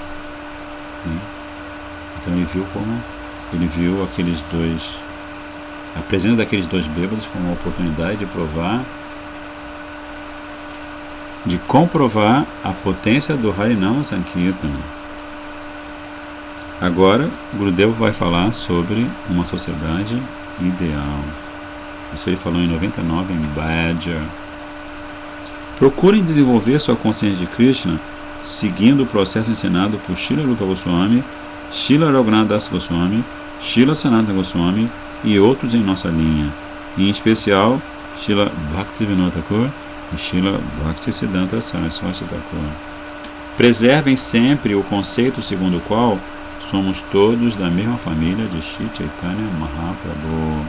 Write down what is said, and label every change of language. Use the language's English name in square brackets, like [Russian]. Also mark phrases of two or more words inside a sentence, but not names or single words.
[Portuguese] Então ele viu aqueles dois, a presença daqueles dois bêbados como uma oportunidade de comprovar a potência do Harinama Sankirtana. Agora, Gurudeva vai falar sobre uma sociedade ideal. Isso ele falou em 99, em Badger. Procurem desenvolver sua consciência de Krishna seguindo o processo ensinado por Srila Rupa Goswami, Srila Raghunath Das Goswami, Srila Sanatana Goswami e outros em nossa linha, em especial Srila Bhaktivinoda Thakur e Srila Bhaktisiddhanta Saraswati Thakur. Preservem sempre o conceito segundo o qual somos todos da mesma família de Shri Chaitanya Mahaprabhu.